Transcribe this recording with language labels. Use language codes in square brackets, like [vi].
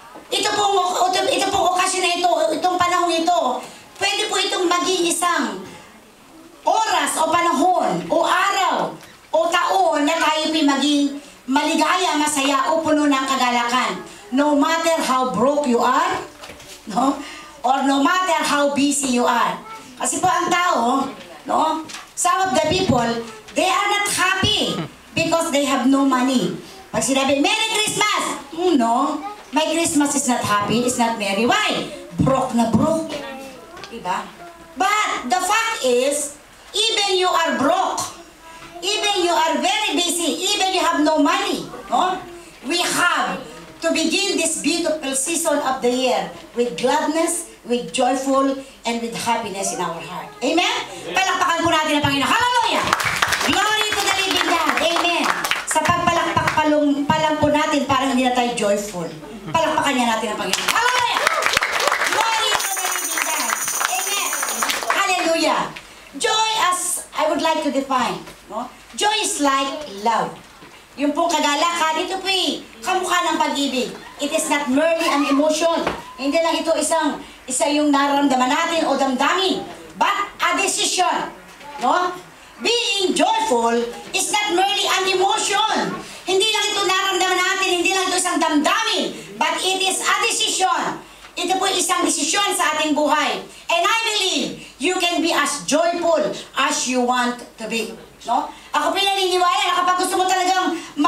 [tl] Ito pong okasyon na ito, itong panahon ito, pwede po itong maging isang oras o panahon o araw o taon na tayo maging maligaya, masaya o puno ng kagalakan. [en] No matter how broke you are, no? Or no matter how busy you are. [tl] Kasi po ang tao, [en] no? Some of the people, they are not happy because they have no money. [tl] Pag sinabi, [en] Merry Christmas! No, my Christmas is not happy, it's not merry. Why? Broke na broke. Diba? But the fact is, even you are broke, even you are very busy, even you have no money, no? We have to begin this beautiful season of the year with gladness, with joyful, and with happiness in our heart. Amen? [tl] Palakpakan po natin ang Panginoon. [en] Hallelujah! Glory to the living God. Amen. [tl] Sa pagpalakpak pa lang po natin, parang hindi na tayo joyful. Palakpakan niya natin ang Panginoon. [en] Hallelujah! Glory to the living God. Amen. Hallelujah. Joy, as I would like to define, no? Joy is like love. [tl] Yung pong kagalakan, ito po'y kamukha ng pag-ibig. [en] It is not merely an emotion. [tl] Hindi lang ito isa yung nararamdaman natin o damdamin, [en] but a decision. No? Being joyful is not merely an emotion. [tl] Hindi lang ito nararamdaman natin, hindi lang ito isang damdamin, [en] but it is a decision. [tl] Ito po isang desisyon sa ating buhay. [en] And I believe you can be as joyful as you want to be. No? [tl] Ako pinaniniwala na kapag gusto mo talagang